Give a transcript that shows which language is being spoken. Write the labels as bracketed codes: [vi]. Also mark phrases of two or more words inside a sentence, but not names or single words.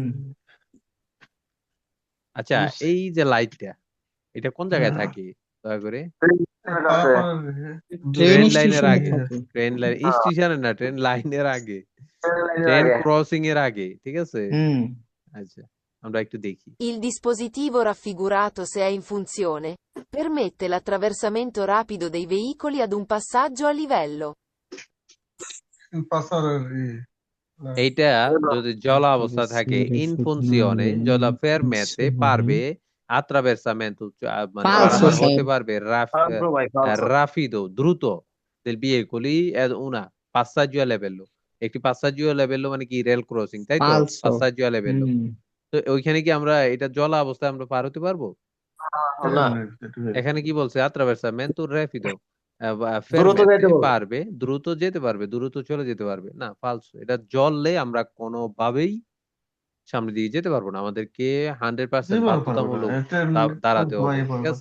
[bn] আচ্ছা, এই যে লাইটটা, এটা কোন জায়গায় থাকে দয়া করে? ট্রেন ট্রেন লাইনের স্টেশনে আগে, থাকে। ট্রেন লাইন স্টেশনে না, ট্রেন লাইনের আগে, ট্রেন ক্রসিং এর আগে, ঠিক আছে? হুম আচ্ছা, আমরা একটু দেখি। [it] Il dispositivo raffigurato, se è in funzione, permette l'attraversamento rapido dei veicoli ad un passaggio a livello. [bn] এইটা যদি জলা অবস্থা থাকে [it] in funzione [bn] জলা ফেরমেতে পারবে attraversamento, মানে Falso, পারাপার sir. হতে পারবে falso ভাই falso রাফিদো দ্রুত [it] del veicoli ad una passaggio a livello, [bn] একটি [it] passaggio a livello [bn] মানে কি রেল ক্রসিং, তাই তো? Falso. [it] passaggio a livello, [bn] তো ওইখানে কি আমরা এটা জলা অবস্থায় আমরা পার হতে পারবো? না এখানে কি বলছে [it] attraversamento rapido, [bn] দ্রুত ফেরমেতে যাইতে বলবে। পারবে, দ্রুত যেতে পারবে, দ্রুত চলে যেতে পারবে। না, ফালসো। এটা জললে আমরা কোনোভাবেই সামনে দিয়ে যেতে পারবো না, আমাদেরকে 100% বাধ্যতামূলক দাঁড়াতে হবে, ঠিক আছে?